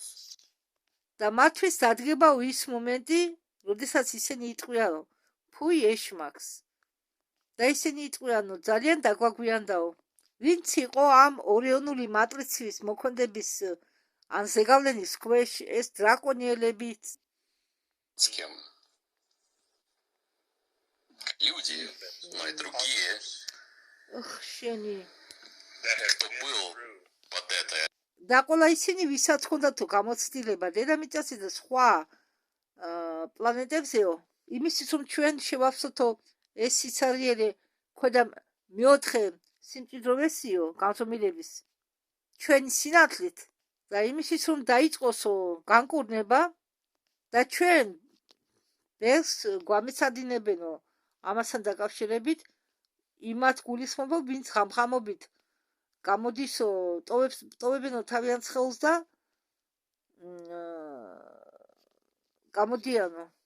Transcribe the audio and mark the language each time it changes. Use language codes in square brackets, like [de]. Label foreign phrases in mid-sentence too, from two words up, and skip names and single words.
[ka] და მათთვის დადგებაო ის მომენტი, როდესაც ისინი იტყვიანო, ფუი ეშმაკს. და ისინი იტყვიანო, ძალიან დაგვაგვიანდაო. ვინც იყო ამ ორიონული მატრიცის მოქმედების ან ზეგავლენის ქვეშ, ეს დრაკონიელები. [ru] С кем? Люди, но и другие, [ka] შენი [ru] кто был под этой [ka] და ყველა ისინი ვისაც ჰქონდათო გამოცდილება დედამიწაზე და სხვა პლანეტებზეო, იმისთვის რომ ჩვენ შევავსოთო ეს სიცარიელე ქვედა მეოთხე სიმჭიდროვესიო განზომილების ჩვენი სინათლით და იმისთვის რომ დაიწყოსო განკურნება და ჩვენ ბევრს გვამეცადინებენო ამასთან დაკავშირებით იმათ გულისხმობ, ვინც ხამხამობით გამოდისო ტოვებენო თავიანთ ხელს და გამოდიანო.